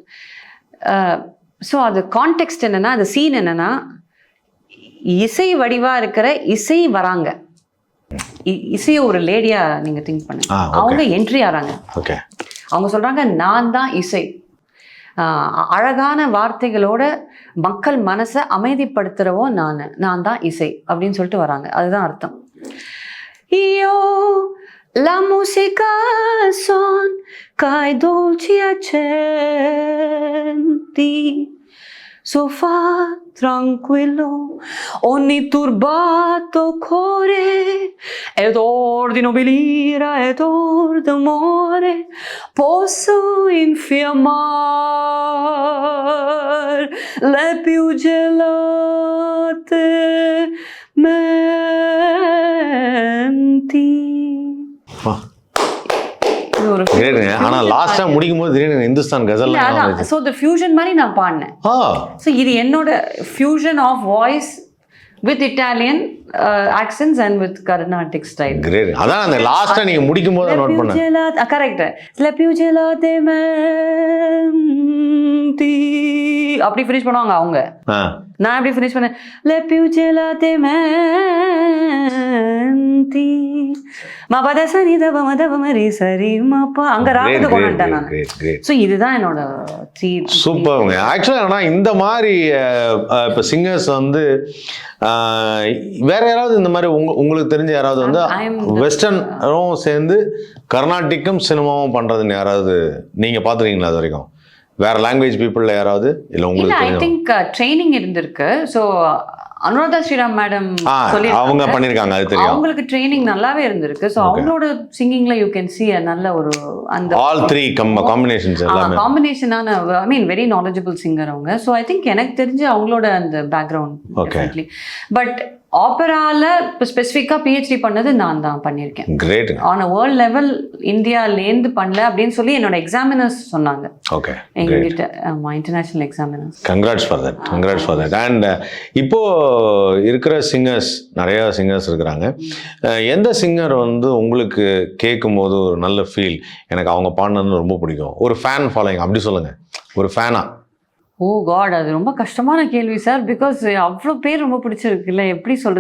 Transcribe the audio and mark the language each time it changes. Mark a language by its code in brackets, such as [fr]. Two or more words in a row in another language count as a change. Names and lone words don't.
[ta] ஸோ அது கான்டெக்ஸ்ட் என்னன்னா, அது சீன் என்னன்னா, இசை வடிவா இருக்கிற இசை வராங்க, இசைய ஒரு லேடியா நீங்க திங்க் பண்ணுங்க, அவங்க என்ட்ரி ஆறாங்க. ஓகே, அவங்க சொல்றாங்க நான் தான் இசை, அழகான வார்த்தைகளோட மக்கள் மனசை அமைதிப்படுத்துறவோ நான் தான் இசை அப்படின்னு சொல்லிட்டு வராங்க. அதுதான் அர்த்தம். [it] Io la musica son kai dolci accenti, so fa tranquillo ogni turbato cuore, ed or di nobilira ed or d'amore posso infiammar le più gelate menti. [ta] ஆனா லாஸ்டா முடிக்கும் போது திடீர்னு இந்துஸ்தான் கசல். [en] so the fusion [ta] மாதிரி நான் பாடினேன். [en] ஸோ [ta] இது என்னோட [en] fusion of voice with Italian accents and with Carnatic style. [ta] கிரேட். அதான் அந்த லாஸ்டா நீங்க முடிக்கும் போது நோட் பண்ணேன். கரெக்ட். [it] Le più gelate menti [ta] அப்படி ஃபினிஷ் பண்ணுவாங்க அவங்க. நான் எப்படி ஃபினிஷ் பண்ணேன், [it] Le più gelate menti ma pada sani da ma da ma ri sari ma pa [ta] அங்க ராகத்தை கொண்டு வந்துட்டேன் நான். ஸோ இதுதான் என்னோட சூப்பர்ங்க. ஆக்சுவலாக ஆனால் இந்த மாதிரி இப்போ சிங்கர்ஸ் வந்து வேற யாராவது இந்த மாதிரி உங்களுக்கு தெரிஞ்ச யாராவது வந்து வெஸ்டர்னும் சேர்ந்து கர்நாடிக்கும் சினிமாவும் பண்றதுன்னு யாராவது நீங்க பாத்துருக்கீங்களா அது வரைக்கும்? வேற [en] language people-la [ta] யாராவது? இல்ல உங்களுக்கு [en] I think training இருந்திருக்கு. So Anuradha Sriram madam [ta] அவங்க பண்ணிருக்காங்க, அது தெரியும். அவங்களுக்கு ட்ரைனிங் நல்லாவே இருந்திருக்கு. ஸோ அவங்களோட [en] singing-la you can see [ta] நல்ல ஒரு அந்த [en] all 3 combinations எல்லாமே காம்பினேஷனான, I mean very knowledgeable singer அவங்க. so I think [ta] எனக்கு தெரிஞ்சு அவங்களோட அந்த [en] background definitely. but opera-la specific-aa PhD [ta] பண்ணது நான் தான் பண்ணியிருக்கேன். கிரேட். [en] on a world level [ta] இந்தியாலேருந்து பண்ணல அப்படின்னு சொல்லி என்னோட எக்ஸாமினர்ஸ் சொன்னாங்க. ஓகே, எங்ககிட்ட [en] international examiners. Congrats for that, congrats for that. [ta] அண்ட் இப்போ இருக்கிற சிங்கர்ஸ் நிறைய சிங்கர்ஸ் இருக்கிறாங்க. எந்த சிங்கர் வந்து உங்களுக்கு கேட்கும் போது ஒரு நல்ல ஃபீல், எனக்கு அவங்க பாடினதுன்னு ரொம்ப பிடிக்கும், ஒரு [en] fan following [ta] அப்படி சொல்லுங்க, ஒரு ஃபேனா? [en] oh God, [ta] அது ரொம்ப கஷ்டமான கேள்வி சார். பிகாஸ் அவ்வளோ பேர் ரொம்ப பிடிச்சிருக்குல்ல, எப்படி சொல்றது.